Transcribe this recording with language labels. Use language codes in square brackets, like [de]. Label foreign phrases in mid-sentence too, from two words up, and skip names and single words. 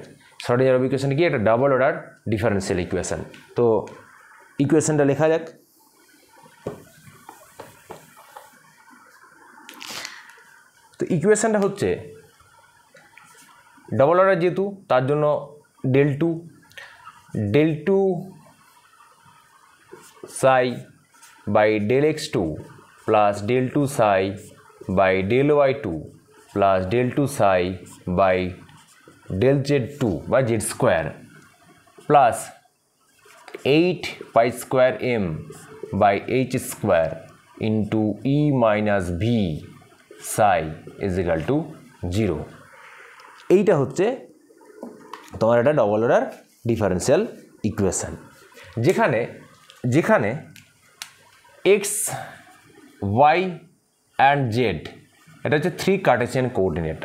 [bn] শ্রোডিঞ্জার [en] wave equation [bn] কি? একটা [en] double order differential equation. [bn] তো ইকুয়েশনটা লেখা যাক। তো ইকুয়েশনটা হচ্ছে [en] double order [bn] যেহেতু, তার জন্য [en] del 2 psi by del x2 plus del 2 psi by del y2 plus del 2 psi by del z2 by z square plus 8 pi square m by h square into e minus v psi is equal to 0। [bn] এইটা হচ্ছে তোমার একটা [en] double order differential equation, [bn] যেখানে [en] x y and z [bn] এটা হচ্ছে 3 [en] Cartesian coordinate.